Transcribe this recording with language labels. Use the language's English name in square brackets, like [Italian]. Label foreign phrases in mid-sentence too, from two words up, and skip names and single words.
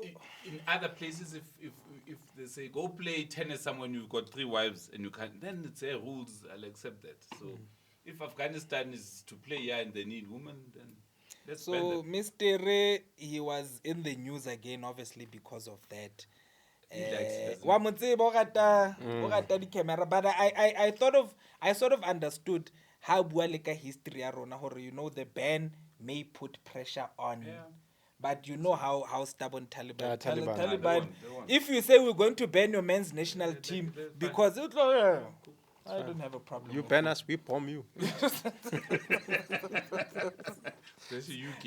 [English] in other places, if they say go play tennis somewhere and you've got 3 wives and you can't, then it's their rules. I'll accept that. So if Afghanistan is to play here and they need women, then let's ban So them. Mr. Ray, he was in the news again, obviously because of that. He likes it, doesn't he? [Southern Sotho] Wa mo tseba o rata di camera, [English] but I sort of understood how [Southern Sotho] bua le ka history ya rona hore [English] the ban may put pressure on. Yeah. But you know how stubborn Taliban. Yeah, Taliban. Taliban. They won't. If you say we're going to ban your men's national team they're fine. because I don't have a problem. You with ban it. us, we bomb you. Especially UK.